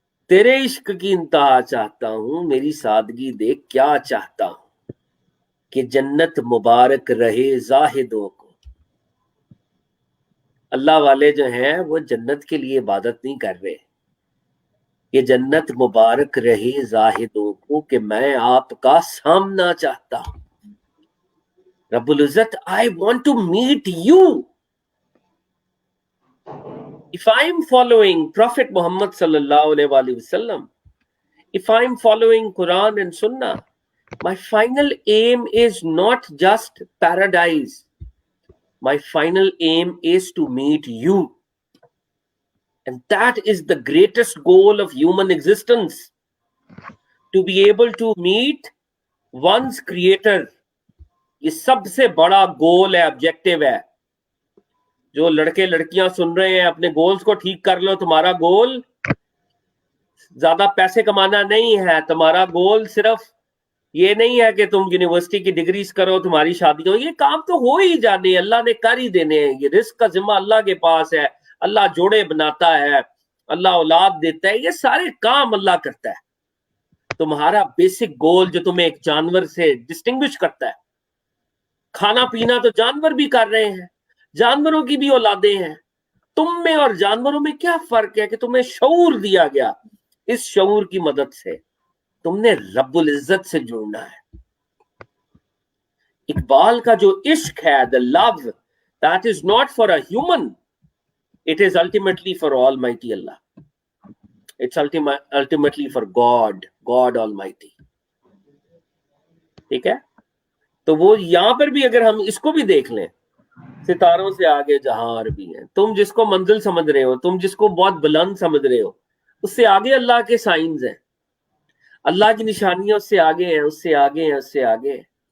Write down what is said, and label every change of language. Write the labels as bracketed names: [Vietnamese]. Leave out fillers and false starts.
[Urdu] تیرے عشق کی انتہا چاہتا ہوں، میری سادگی دیکھ کیا چاہتا ہوں کہ جنت مبارک رہے زاہدوں کو. اللہ والے جو ہیں وہ جنت کے لیے عبادت نہیں کر رہے. یہ جنت مبارک رہے زاہدوں کو کہ میں آپ کا سامنا چاہتا ہوں. [English] رب العزت I want to meet you. If I'm following Prophet Muhammad sallallahu alaihi wasallam, if I'm following Quran and Sunnah, my final aim is not just paradise. My final aim is to meet you. And that is the greatest goal of human existence. To be able to meet one's creator. [Urdu] یہ سب سے بڑا گول ہے، objective ہے. جو لڑکے لڑکیاں سن رہے ہیں، اپنے گولز کو ٹھیک کر لو. تمہارا گول زیادہ پیسے کمانا نہیں ہے. تمہارا گول صرف یہ نہیں ہے کہ تم یونیورسٹی کی ڈگریز کرو، تمہاری شادی ہو. یہ کام تو ہو ہی جانے، اللہ نے کر ہی دینے ہیں. یہ رزق کا ذمہ اللہ کے پاس ہے. اللہ جوڑے بناتا ہے، اللہ اولاد دیتا ہے، یہ سارے کام اللہ کرتا ہے. تمہارا بیسک گول جو تمہیں ایک جانور سے ڈسٹنگوش کرتا ہے، کھانا پینا تو جانور بھی کر رہے ہیں، جانوروں کی بھی اولادیں ہیں. تم میں اور جانوروں میں کیا فرق ہے کہ تمہیں شعور دیا گیا. اس شعور کی مدد سے تم نے رب العزت سے جڑنا ہے. اقبال کا جو عشق ہے، [English] the love that is not for a human, it is ultimately for Almighty Allah. It's ultimately for God Almighty. [Urdu] ٹھیک ہے؟ تو وہ یہاں پر بھی اگر ہم اس کو بھی دیکھ لیں، ستاروں سے آگے جہاں اور بھی ہیں. تم جس کو منزل سمجھ رہے ہو، تم جس کو بہت بلند سمجھ رہے ہو، اس سے آگے اللہ کے سائنز ہیں، اللہ کی نشانیاں اس سے آگے ہیں، اس سے آگے ہیں، اس سے آگے ہیں.